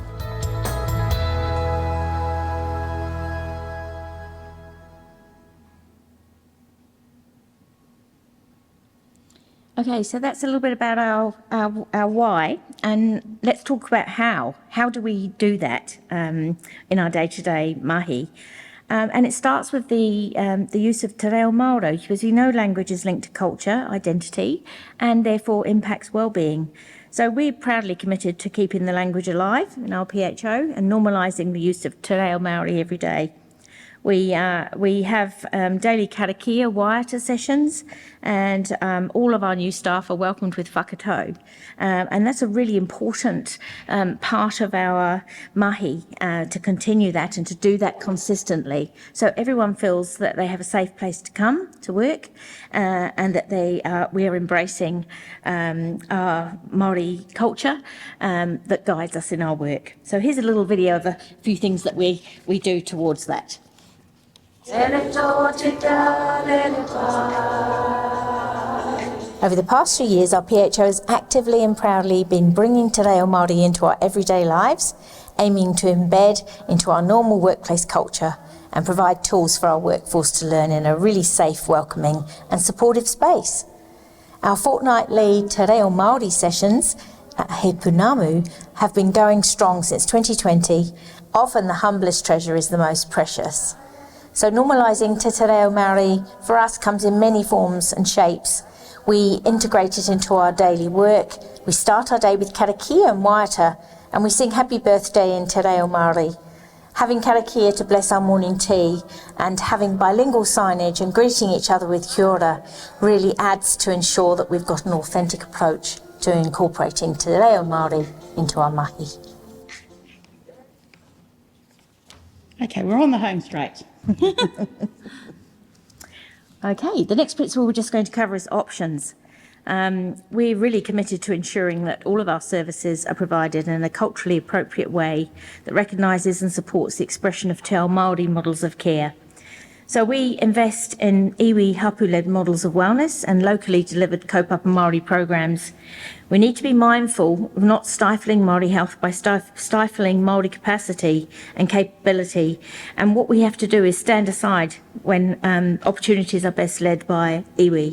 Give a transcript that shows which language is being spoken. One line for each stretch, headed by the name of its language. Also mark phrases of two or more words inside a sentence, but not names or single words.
English: Okay, so that's a little bit about our why, and let's talk about how. How do we do that in our day-to-day mahi? And it starts with the use of te reo Māori, because we know language is linked to culture, identity, and therefore impacts well-being. So we're proudly committed to keeping the language alive in our PHO and normalising the use of te reo Māori every day. We have daily
Māori: karakia waiata
English: sessions, and all of our new staff are welcomed with whakatau. And that's a really important part of our mahi, to continue that and to do that consistently. So everyone feels that they have a safe place to come to work, and that we are embracing our Māori culture that guides us in our work. So here's a little video of a few things that we do towards that. Over the past few years, our PHO has actively and proudly been bringing te reo Māori into our everyday lives, aiming to embed into our normal workplace culture and provide tools for our workforce to learn in a really safe, welcoming and supportive space. Our fortnightly te reo Māori sessions at He Punamu have been going strong since 2020. Often the humblest treasure is the most precious. So normalising te reo Māori for us comes in many forms and shapes. We integrate it into our daily work. We start our day with karakia and waiata, and we sing happy birthday in te reo Māori. Having karakia to bless our morning tea and having bilingual signage and greeting each other with
Māori: kia ora
English: really adds to ensure that we've got an authentic approach to incorporating te reo Māori into our mahi. Okay, we're on the home straight. Okay, the next principle we're just going to cover is options. We're really committed to ensuring that all of our services are provided in a culturally appropriate way that recognises and supports the expression of
Māori: te ao Māori
English: models of care. So we invest in
Māori: iwi hapu-
English: led models of wellness and locally delivered
Māori: kaupapa Māori
English: programs. We need to be mindful of not stifling Māori health by stifling Māori capacity and capability. And what we have to do is stand aside when opportunities are best led by iwi.